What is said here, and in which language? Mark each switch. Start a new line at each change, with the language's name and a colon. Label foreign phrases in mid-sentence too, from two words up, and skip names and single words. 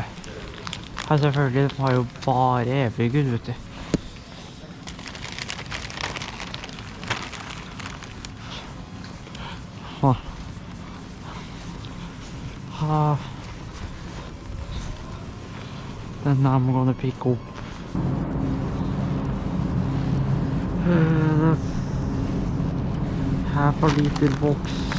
Norwegian: Her selvfølgelig, den har jo bare evig gud, vet du.
English: Then I'm gonna pick up half a liter box.